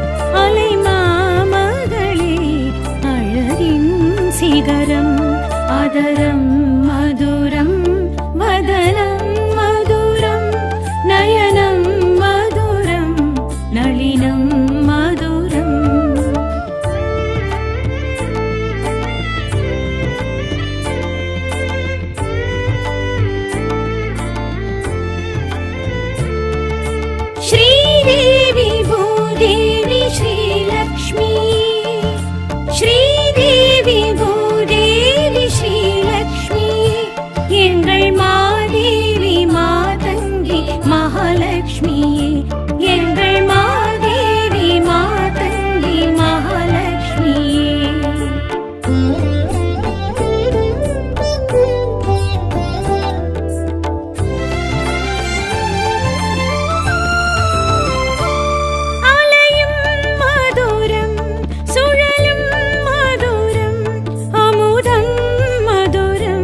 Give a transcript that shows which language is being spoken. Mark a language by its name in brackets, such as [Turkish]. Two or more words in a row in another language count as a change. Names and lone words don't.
[Tamil] அலைமாமகளே அழகின் சிகரம் அதரம் மதுரம் வதனம் மதுரம் நயனம் மதுரம் நளினம் மதுரம் [Sanskrit] श्रीदेवी भूदेवी श्रीलक्ष्मी [Tamil] श्रीदेवी भूदेवी श्रीलक्ष्मी எங்கள் மாதேவி மாதங்கி மகாலட்சுமியே எங்கள் மாதேவி மாதங்கி மகாலட்சுமியே அலையும் மதுரம் சுழலும் மதுரம் அமுதம் மதுரம்